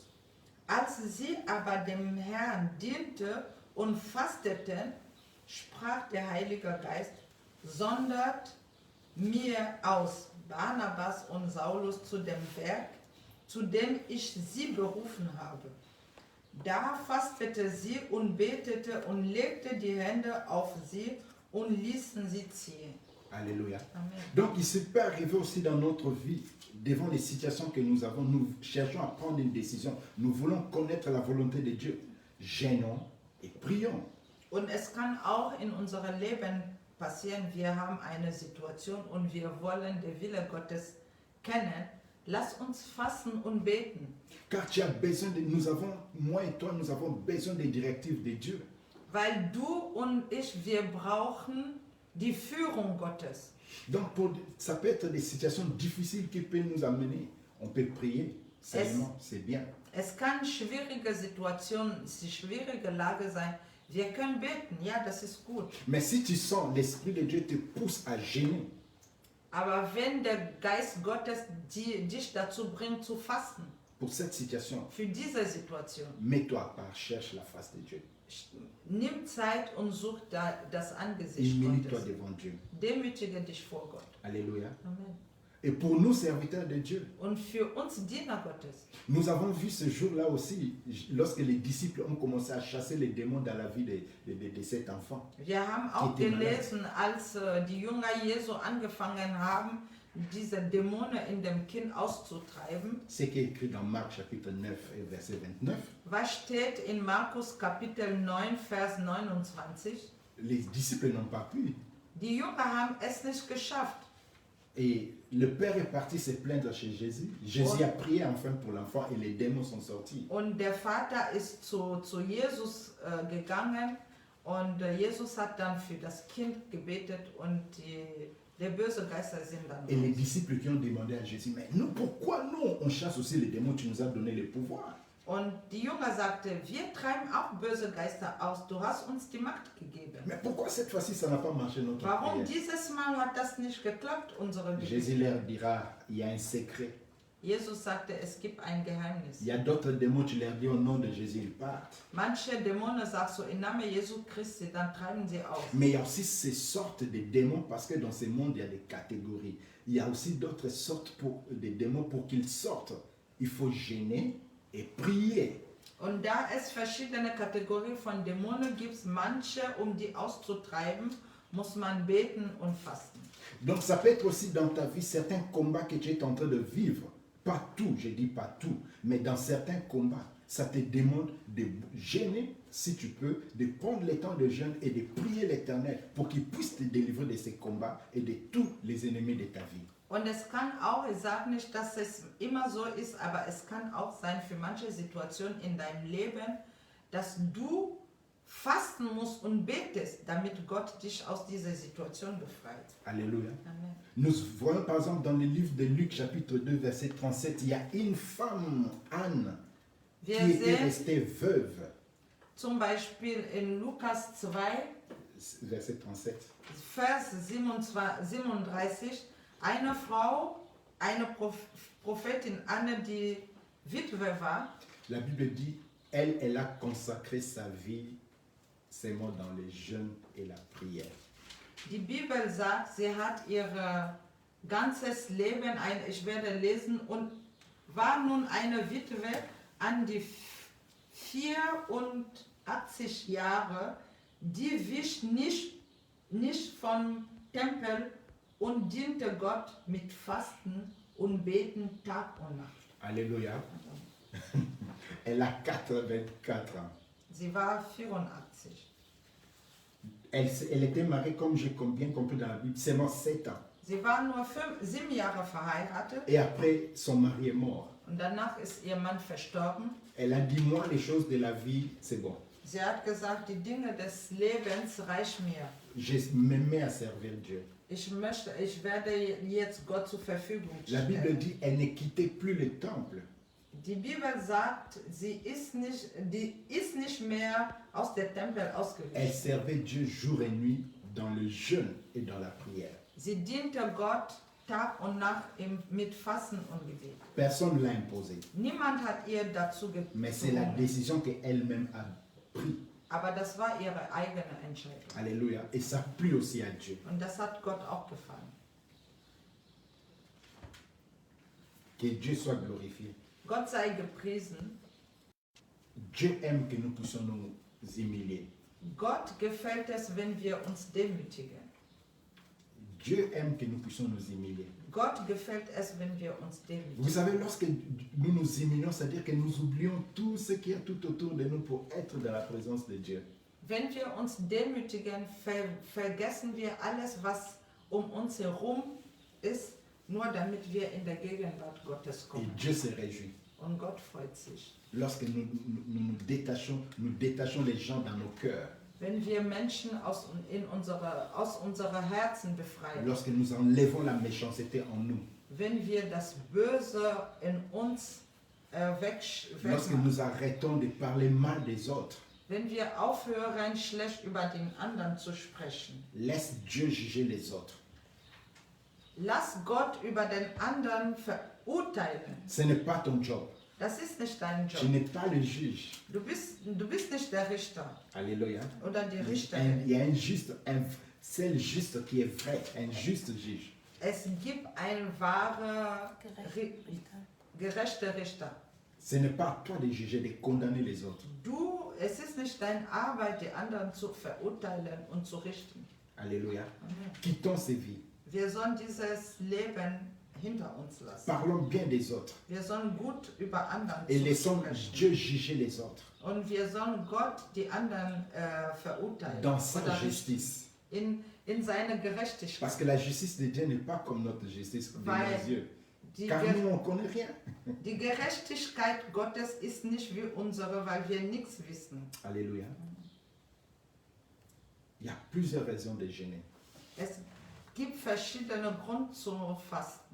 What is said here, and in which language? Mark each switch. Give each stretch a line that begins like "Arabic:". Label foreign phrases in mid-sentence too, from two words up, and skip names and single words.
German: Als sie aber dem Herrn dienten und fasteten, sprach der Heilige Geist, sondert mir aus Barnabas und Saulus zu dem Werk, zu dem ich sie berufen habe. Da fastete sie und betete und legte die Hände auf sie und ließen sie ziehen.
French: Alléluia. Amen. Donc il se peut arriver aussi dans notre vie, devant les situations que nous avons, nous cherchons à prendre une décision. Nous voulons connaître la volonté de Dieu. Gênons et prions.
German: Und es kann auch in unserem Leben passieren, wir haben eine Situation und wir wollen den Wille Gottes kennen. Lass uns fasten und beten.
French: Car tu as besoin de, nous avons, moi et toi, nous avons besoin des directives de Dieu.
German: Weil du und ich, wir brauchen die Führung Gottes.
French: Donc ça peut être des situations difficiles qui peuvent nous amener. On peut prier, seulement, c'est bien.
German: Es kann schwierige Situationen, schwierige Lage sein. Wir können beten, ja, das ist gut.
French: Mais si tu sens l'Esprit de Dieu te pousse à gêner,
German: Aber wenn der Geist Gottes dich dazu bringt zu fasten,
French: pour cette situation,
German: für diese Situation,
French: mets-toi à part, cherche la face de Dieu.
German: nimm Zeit und such das Angesicht
French: Humilie-toi
German: Gottes.
French: devant Dieu.
German: Demütige dich vor Gott.
French: Alléluia. Amen. Et pour nous, serviteurs de Dieu,
German: Und für uns Diener Gottes,
French: nous avons vu ce jour-là aussi, lorsque les disciples ont commencé à chasser les démons dans la vie de cet enfant.
German: wir haben auch Geht dem gelesen, als die Jünger Jesu angefangen haben, diese Dämonen in dem Kind auszutreiben.
French: Ce qui est écrit dans Marc chapitre 9 et verset 29.
German: Was steht in Markus Kapitel 9, Vers 29?
French: Les disciples n'ont pas pu.
German: Die Jünger haben es nicht geschafft.
French: Et le père est parti se plaindre chez Jésus. Jésus a prié enfin pour l'enfant et les démons sont sortis.
German: Und der Vater ist zu Jesus gegangen und Jesus hat dann für das Kind gebetet und die bösen Geister sind dann
French: Et les
German: raus.
French: disciples qui ont demandé à Jésus, mais nous, pourquoi nous, on chasse aussi les démons, tu nous as donné le pouvoir.
German: Und die Jünger sagte, wir treiben auch böse Geister aus, du hast uns die Macht gegeben.
French: Mais pourquoi cette fois-ci, ça n'a pas marché notre
German: Warum
French: prière?
German: dieses Mal hat das nicht geklappt, unsere
French: Jésus
German: Gebete?
French: leur dira, il y a un secret.
German: Jesus sagte, es gibt ein Geheimnis.
French: Il y a d'autres démons, tu leur dis au nom de Jésus, ils partent.
German: Manche Dämonen sagst so, im Namen Jesu Christi, dann treiben sie aus.
French: Mais il y a aussi ces sortes de démons, parce que dans ce monde, il y a des catégories. Il y a aussi d'autres sortes de démons pour qu'ils sortent. Il faut gêner et prier.
German: Und da es verschiedene Kategorien von Dämonen gibt, manche, um die auszutreiben, muss man beten und fasten.
French: Donc ça peut être aussi dans ta vie certains combats que tu es en train de vivre. Pas tout, je dis pas tout, mais dans certains combats, ça te demande de gêner, si tu peux, de prendre le temps de jeûne et de prier l'Éternel pour qu'il puisse te délivrer de ces combats et de tous les ennemis de ta vie.
German: Und es kann auch, ich sage nicht, dass es immer so ist, aber es kann auch sein für manche Situationen in deinem Leben, dass du fasten musst und betest, damit Gott dich aus dieser Situation befreit.
French: Alléluia. Amen. Nous voyons par exemple dans le livre de Luc chapitre 2 verset 37, il y a une femme, Anne, qui
German: Wir
French: était
German: sehen
French: restée veuve.
German: zum Beispiel in Lukas 2,
French: Verset 37.
German: Vers 37, eine Frau, eine Prophetin Anne, die Witwe war,
French: La Bible dit, elle a consacré sa vie seulement dans le jeûne et la prière.
German: die Bibel sagt, sie hat ihr ganzes Leben, ich werde lesen, und war nun eine Witwe an die 84 Jahre, die wich nicht vom Tempel und diente Gott mit Fasten und Beten Tag und Nacht.
French: Alléluia. Elle a 84 ans.
German: Sie war 84.
French: Elle était mariée, comme j'ai bien compris dans la Bible, seulement 7 ans.
German: Sie war nur 7 Jahre verheiratet
French: Et après, son mari est mort.
German: und danach ist ihr Mann verstorben.
French: Elle a dit, moi, les choses de la vie, c'est bon.
German: Sie hat gesagt, die Dinge des Lebens reichen mir.
French: Je me mets à servir Dieu.
German: Ich werde jetzt Gott zur Verfügung
French: La Bible
German: stellen.
French: dit, elle ne quittait plus le temple.
German: Die Bibel sagt, die ist nicht mehr aus dem Tempel
French: Elle
German: ausgewichen.
French: servait Dieu jour et nuit dans le jeûne et dans la prière.
German: Sie diente Gott Tag und Nacht mit Fasten und Gebet.
French: Personne ne l'a imposé.
German: Niemand hat ihr dazu
French: Mais c'est la
German: gezwungen,
French: décision qu'elle-même a prise.
German: aber das war ihre eigene Entscheidung.
French: Alléluia. Et ça plut aussi à Dieu.
German: Und das hat Gott auch gefallen.
French: Que Dieu soit glorifié.
German: Gott sei gepriesen.
French: Dieu aime que nous puissions nous humilier.
German: Gott gefällt es, wenn wir uns demütigen.
French: Dieu aime que nous puissions nous humilier.
German: Gott gefällt es, wenn wir uns demütigen.
French: Vous savez, lorsque nous nous humilions, c'est-à-dire que nous oublions tout ce qui est tout autour de nous pour être dans la présence de Dieu.
German: Wenn wir uns demütigen, vergessen wir alles, was um uns herum ist, nur damit wir in der Gegenwart Gottes
French: Et
German: kommen.
French: Dieu se réjouit.
German: Und Gott freut sich.
French: Lorsque nous détachons les gens dans nos cœurs.
German: Wenn wir Menschen aus unserer Herzen befreien.
French: Lorsque nous enlevons la méchanceté en nous.
German: Wenn wir das Böse in uns
French: Lorsque nous arrêtons de parler mal des autres.
German: Wenn wir aufhören, schlecht über den anderen zu sprechen.
French: Laisse Dieu juger les autres.
German: Lass Gott über den anderen verurteilen.
French: Ce n'est pas ton job.
German: Das ist nicht dein Job.
French: Tu n'es pas le juge.
German: Du bist nicht der Richter
French: Alléluia.
German: oder die Richterin.
French: Il y a un seul juste qui est vrai, un juste juge.
German: Es gibt einen wahren, gerechten Richter.
French: Ce n'est pas à toi de juger, de condamner les autres.
German: Es ist nicht deine Arbeit, die anderen zu verurteilen und zu richten.
French: Alléluia. Amen. Quittons ces vies.
German: Wir sollen dieses Leben hinter uns lassen.
French: Parlons bien des autres.
German: Wir sollen gut über anderen
French: Et laissons
German: sprechen.
French: Dieu juger les autres.
German: Und wir sollen Gott die anderen verurteilen.
French: Dans sa
German: Oder
French: justice.
German: in seine Gerechtigkeit.
French: Parce que la justice de Dieu n'est pas comme notre justice de nos yeux. Car nous, on ne connaît rien.
German: Die Gerechtigkeit Gottes ist nicht wie unsere, weil wir nichts wissen.
French: Alléluia. Il y a plusieurs raisons de gêner.
German: Es gibt verschiedene Gründe zu fasten.